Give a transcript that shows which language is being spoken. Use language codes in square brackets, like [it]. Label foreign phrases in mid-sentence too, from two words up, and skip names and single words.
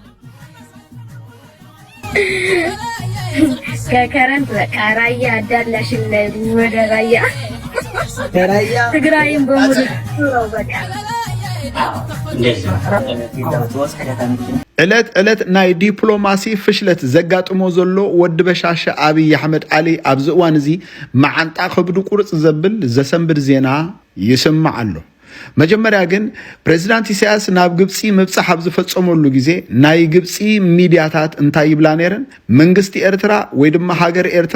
[am] ከከረን በቃ ራያ አዳላሽን ወደ ራያ ከራያ ትግራይን በሙሉ ነው በቃ [ti] እለት ናይ ዲፕሎማሲ ፍሽለት ዘጋጥሞ ዘሎ ወድ በሻሸ አብይ አህመድ አሊ ኣብዚ እዋን እዚ ማዓንጣ ከብዱ ቁርጽ ዘብል ዘሰንብድ ዜና ይስማዕ ኣሎ መጀመሪያ ግን ፕሬዝዳንት ኢሳያስ ናብ ግብጽ መብጻሕ ኣብ ዝፈጸመሉ ጊዜ ናይ ግብጽ ሚዲያታት እንታይ ይብላ ነረን መንግስቲ ኤርትራ ወይ ድማ ሃገር ኤርትራ